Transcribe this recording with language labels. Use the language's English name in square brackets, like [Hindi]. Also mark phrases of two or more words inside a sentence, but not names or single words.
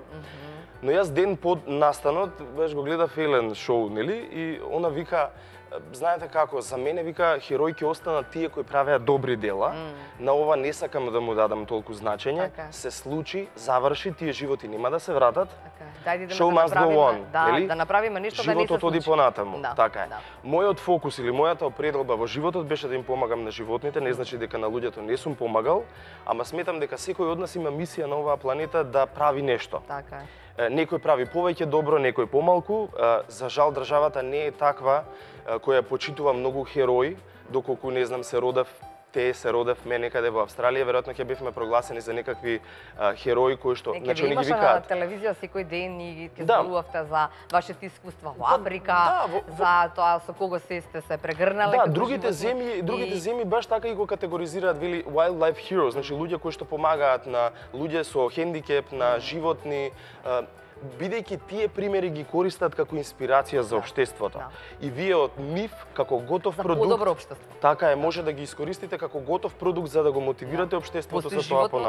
[Macedonian] Но јас ден под настанот баш го гледав Елен шоу, нели, и она вика, знаете како, за мене вика херои ќе останат тие кои правеа добри дела. На ова не сакам да му дадам толку значење. Се случи, заврши, тие животи нема да се вратат. [English] Show must go on, [Macedonian] нели? Да направиме нешто да не се случи. Животот оди понатаму, така е. Мојот фокус или мојата определба во животот беше да им помагам на животните, не значи дека на луѓето не сум помагал, ама сметам дека секој од нас има мисија на оваа планета да прави нешто. Така е. Некој прави повеќе добро, некој помалку. За жал државата не е таква која почитува многу херои, доколку не знам се родевме некаде во Австралија, веројатно ќе бевме прогласени за некакви херои кои што значи они ги викаат. На телевизија секој ден и ќе зборувавте за вашите искуства во Африка, за тоа со кого сте се прегрнале. Да, другите земји баш така и го категоризираат, вели [English] wildlife heroes, [Macedonian] значи луѓе кои што помагаат на луѓе со хендикеп, на животни, бидејќи тие примери ги користат како инспирација за општеството. И вие од нив како готов продукт, подобро општество. Така е, може да ги искористите како готов продукт за да го мотивирате општеството со тоа понатаму.